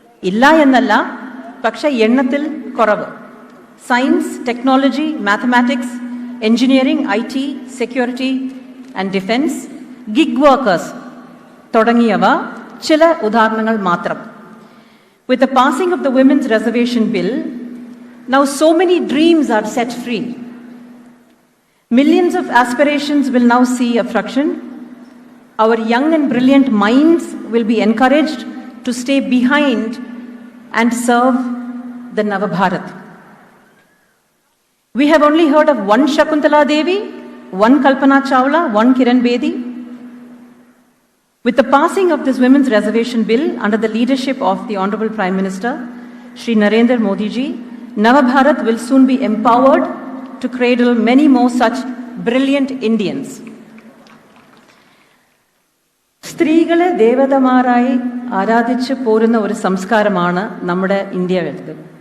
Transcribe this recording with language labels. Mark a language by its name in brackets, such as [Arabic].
[Malayalam] ഇല്ല എന്നല്ല, പക്ഷെ എണ്ണത്തിൽ കുറവ്. Science, technology, mathematics, engineering, IT, security and defence, gig workers തുടങ്ങിയവ ചില ഉദാഹരണങ്ങൾ മാത്രം. [English] With the passing of the Women's Reservation Bill, now so many dreams are set free. Millions of aspirations will now see a fruition. Our young and brilliant minds will be encouraged to stay behind and serve the Navabharat. We have only heard of one Shakuntala Devi, one Kalpana Chawla, one Kiran Bedi. With the passing of this Women's Reservation Bill under the leadership of the Honorable Prime Minister, Shri Narendra Modi ji, Navabharat will soon be empowered to cradle many more such brilliant Indians. [Malayalam] സ്ത്രീകളെ ദേവതമാരായി ആരാധിച്ച് പോരുന്ന ഒരു സംസ്കാരമാണ് നമ്മുടെ ഇന്ത്യയിലുള്ളത്.